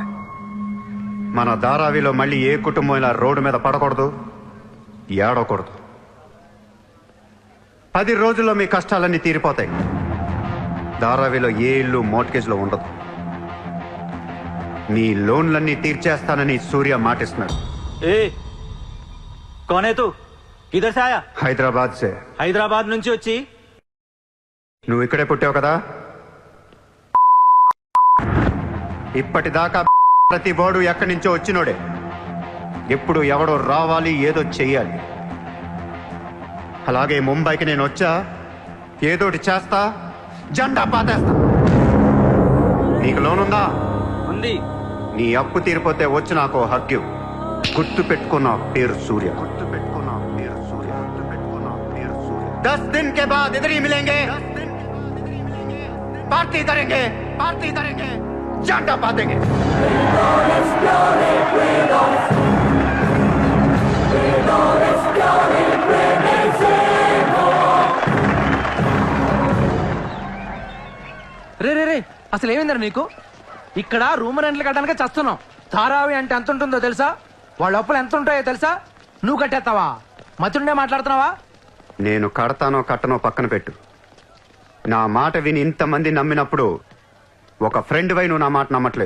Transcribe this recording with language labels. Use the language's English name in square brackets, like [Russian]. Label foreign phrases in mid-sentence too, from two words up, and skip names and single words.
[Telugu] మన ధారావిలో మళ్ళీ ఏ కుటుంబం ఇలా రోడ్డు మీద పడకూడదు, ఏడవకూడదు. 10 రోజుల్లో మీ కష్టాలన్నీ తీరిపోతాయి. ధారావిలో ఏ ఇల్లు మోర్ట్గేజ్లో ఉండదు. మీ లోన్లన్నీ తీర్చేస్తానని సూర్య మాటిస్తున్నాడు. [Hindi] ए कौन तू किधर से आया? हैदराबाद से. [Telugu] హైదరాబాద్ నుంచి వచ్చి నువ్వు ఇక్కడే పుట్టావు కదా. ఇప్పటిదాకా ప్రతి వాడు ఎక్కడి నుంచో వచ్చినోడే. ఎప్పుడు ఎవడో రావాలి, ఏదో చెయ్యాలి. అలాగే ముంబైకి నేను వచ్చా, ఏదోటి చేస్తా, జెండా పాతేస్తా. నీకు లోన్ ఉందా? ఉంది. నీ అప్పు తీరిపోతే వచ్చి నాకు హక్కు. గుర్తు పెట్టుకున్న పేరు సూర్య. గుర్తు పెట్టుకున్న పేరు సూర్య. గుర్తు పెట్టుకున్న పేరు సూర్య. [Hindi] 10 दिन के बाद इधर ही मिलेंगे. पार्टी करेंगे, पार्टी करेंगे, झंडा पातेंगे. [Telugu] రే రే రే అసలు ఏమైందిరా నీకు? ఇక్కడ రూమ్ రెంట్లు కట్టడానికి చస్తున్నాం. ధారావి అంటే ఎంత ఉంటుందో తెలుసా? వాళ్ళ అప్పులు ఎంత ఉంటాయో తెలుసా? నువ్వు కట్టేస్తావా? మతుండే మాట్లాడుతున్నావా? నేను కడతానో కట్టనో పక్కన పెట్టు. నా మాట విని ఇంతమంది నమ్మినప్పుడు ఒక ఫ్రెండ్ వై నువ్వు నా మాట నమ్మట్లేదు.